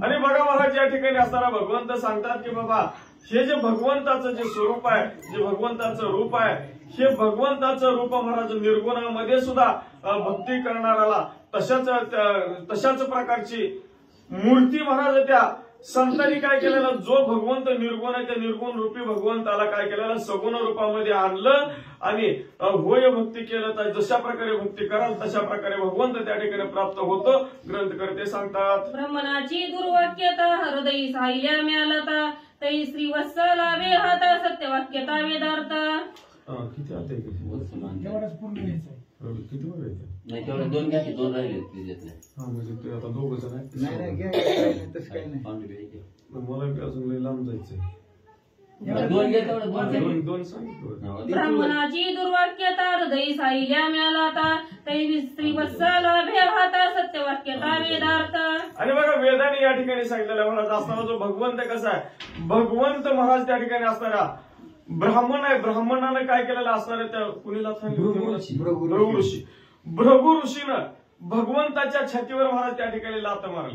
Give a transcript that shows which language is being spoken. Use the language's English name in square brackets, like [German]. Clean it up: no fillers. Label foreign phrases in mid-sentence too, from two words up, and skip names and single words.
[Marathi] आणि बघा महाराज या ठिकाणी असताना भगवंत सांगतात की बाबा हे जे भगवंताचं जे स्वरूप आहे, जे भगवंताचं रूप आहे, हे भगवंताचं रूप महाराज निर्गुणामध्ये सुद्धा भक्ती करणाऱ्याला तशाच प्रकारची मूर्ती महाराज त्या संतांनी काय केलेलं, जो भगवंत निर्गुण आहे त्या निर्गुण रूपी भगवंताला काय केलेलं सगुण रूपामध्ये आणलं आणि होय भक्ती केलं तर जशा प्रकारे भक्ती कराल तशा प्रकारे भगवंत त्या ठिकाणी प्राप्त होतो. ग्रंथकर्ते सांगतात ब्रह्मणाची दुर्वाक्यता हृदयी साहिल्या मिळालता तै श्री वत्सला वेहाता सत्यवाक्यता वेदार्थ. किती आता एवढंच पूर्ण घ्यायचं. किती वर आहे नाही तेवढे 2 घ्या की 2 राहिले त्याच्यातले. म्हणजे ते आता 2 जण नाही आहे. नाही घ्या, तसं काही नाही. मला बी अजून लई लांब जायचंय. 2 घ्या तेवढे 2 दोन सांगितलं. ब्राह्मणाची दुर्वाक्यता हृदयी साहिल्या मिळालाता तै श्री वत्सला वेहाता सत्यवाक्यता वेदार्थ. आणि बघा वेदाने या ठिकाणी सांगितलेलं महाराज असताना जो भगवंत कसा आहे, भगवंत महाराज त्या ठिकाणी असणारा ब्राह्मण आहे. ब्राह्मणानं काय केलेलं असणार त्या कुणीला भृगु ऋषी. भृगु ऋषीनं भगवंताच्या छातीवर महाराज त्या ठिकाणी लाथ मारली.